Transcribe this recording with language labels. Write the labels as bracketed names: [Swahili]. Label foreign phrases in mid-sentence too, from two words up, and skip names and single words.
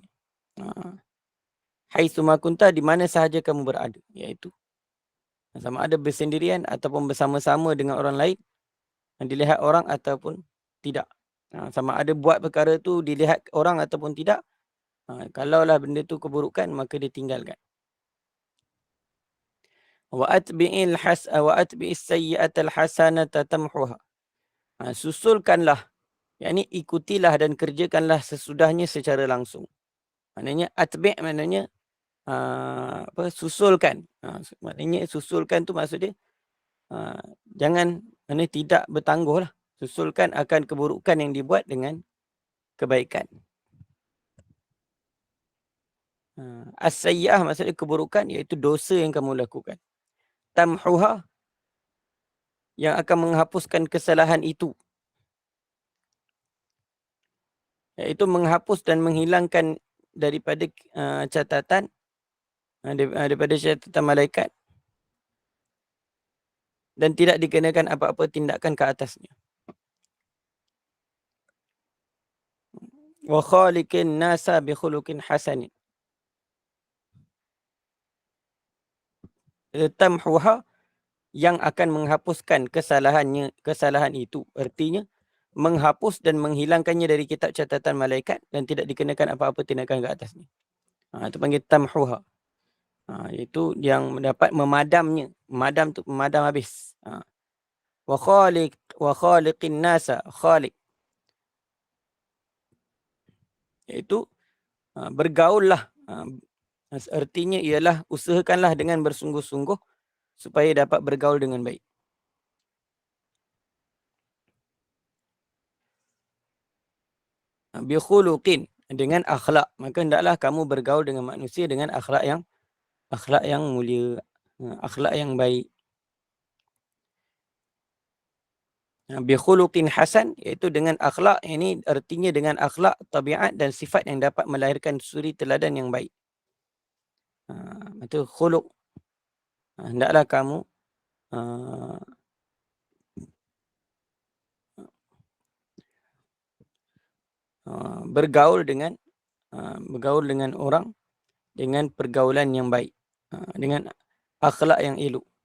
[Arabic] حيثما كنت, [Malay] di mana sahaja kamu berada, iaitu sama ada bersendirian ataupun bersama-sama dengan orang lain, dilihat orang ataupun tidak. Sama ada buat perkara tu dilihat orang ataupun tidak, kalaulah benda tu keburukan maka dia tinggalkan. [Arabic] وأتبع السيئة الحسنة تمحها. [Malay] Susulkanlah, yakni ikutilah dan kerjakanlah sesudahnya secara langsung. Maknanya atbi' maknanya susulkan. Maknanya susulkan tu maksud dia jangan, maknanya tidak bertangguh lah. Susulkan akan keburukan yang dibuat dengan kebaikan. As-sayyi'ah maksudnya keburukan, iaitu dosa yang kamu lakukan. Tamhuha, yang akan menghapuskan kesalahan itu, iaitu menghapus dan menghilangkan daripada catatan malaikat dan tidak dikenakan apa-apa tindakan ke atasnya. [Arabic] وخالق الناس بخلق حسن. [Malay] Tamhuha, yang akan menghapuskan kesalahan itu, artinya menghapus dan menghilangkannya dari kitab catatan malaikat dan tidak dikenakan apa-apa tindakan ke atasnya. Itu panggil tamhuha. Itu yang mendapat memadamnya. Memadam tu memadam habis. [Arabic] وخالق الناس، خالق, [Malay] iaitu bergaullah. Artinya ialah usahakanlah dengan bersungguh-sungguh supaya dapat bergaul dengan baik. [Arabic] بخلق, [Malay] dengan akhlak. Maka hendaklah kamu bergaul dengan manusia dengan akhlak yang mulia, akhlak yang baik. [Arabic] بخلق حسن, [Malay] iaitu dengan akhlak, ini artinya dengan akhlak, tabiat dan sifat yang dapat melahirkan suri teladan yang baik. Itu khuluq. Hendaklah kamu bergaul dengan orang dengan pergaulan yang baik, dengan akhlak yang elok.